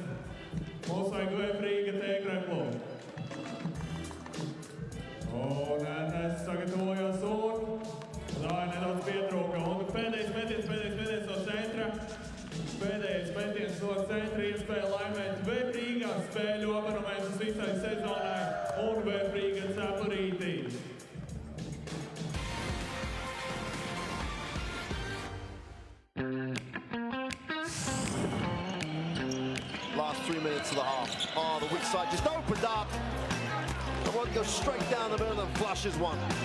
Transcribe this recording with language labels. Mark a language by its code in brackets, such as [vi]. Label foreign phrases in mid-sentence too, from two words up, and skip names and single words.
[lv] Mums vajag VEF Riga tēkreplu. Un Ernest sagatavojās un dāja nedaudz pietrūka. Un pēdējais metiens no centra. Pēdējais metiens no centra iespēja laimēt VEF Riga spēļu abonements uz visai sezonai un VEF Riga cepurītī. [en] Last 3 minutes of the half. Oh, the weak side just opened up. The one goes straight down the middle and flushes one.